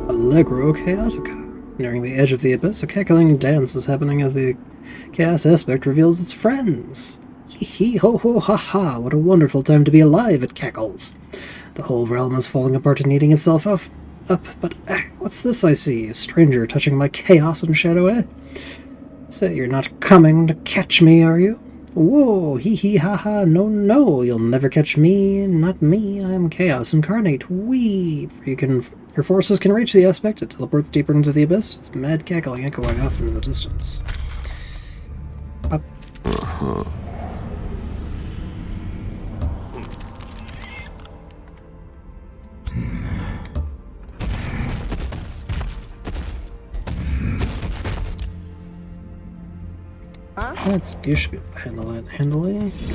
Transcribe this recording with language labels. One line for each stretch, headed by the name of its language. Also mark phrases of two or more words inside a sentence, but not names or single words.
English: Allegro Chaotica. Nearing the edge of the abyss, a cackling dance is happening as the chaos aspect reveals its friends. Hee hee ho ho ha ha, what a wonderful time to be alive, it cackles. The whole realm is falling apart and eating itself up, but what's this I see? A stranger touching my chaos and shadow, eh? Say, you're not coming to catch me, are you? Whoa, hee hee ha ha, no, no, you'll never catch me, not me, I'm Chaos Incarnate, wee! Your forces can reach the aspect, it teleports deeper into the abyss, it's mad cackling echoing off into the distance. Up. You should be able to handle that handily.